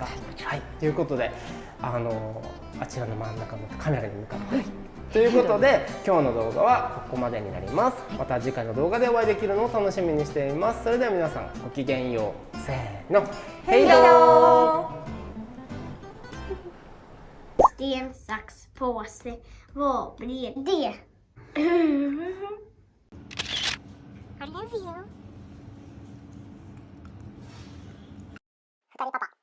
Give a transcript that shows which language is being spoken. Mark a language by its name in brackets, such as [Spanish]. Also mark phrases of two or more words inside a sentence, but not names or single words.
[Japanese] はい、ということであちらの真ん中のカメラに向かって、ということで今日の動画はここまでになります。また次回の動画でお会いできるのを楽しみにしています。それでは皆さんごきげんよう。せーの、ヘイドー。 [Swedish] Sten, sax, påse. Vad blir det? [English] I love you. [Japanese] 二人パパ。